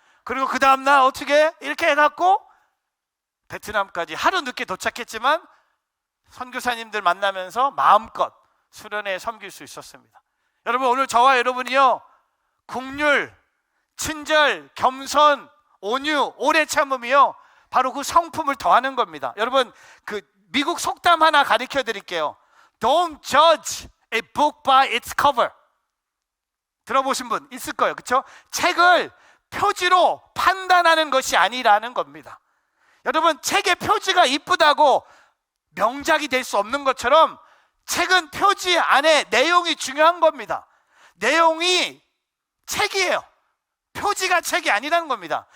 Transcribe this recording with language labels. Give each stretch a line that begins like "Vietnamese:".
Korean: 그리고 그 다음날 어떻게 이렇게 해갖고 베트남까지 하루 늦게 도착했지만 선교사님들 만나면서 마음껏 수련회에 섬길 수 있었습니다. 여러분, 오늘 저와 여러분이요, 긍휼, 친절, 겸손, 온유, 오래 참음이요, 바로 그 성품을 더하는 겁니다. 여러분, 그 미국 속담 하나 가르쳐 드릴게요.
English: Don't judge a book by its cover.
Korean: 들어보신 분 있을 거예요, 그렇죠? 책을 표지로 판단하는 것이 아니라는 겁니다. 여러분, 책의 표지가 이쁘다고 명작이 될 수 없는 것처럼 책은 표지 안에 내용이 중요한 겁니다. 내용이 책이에요. 표지가 책이 아니라는 겁니다.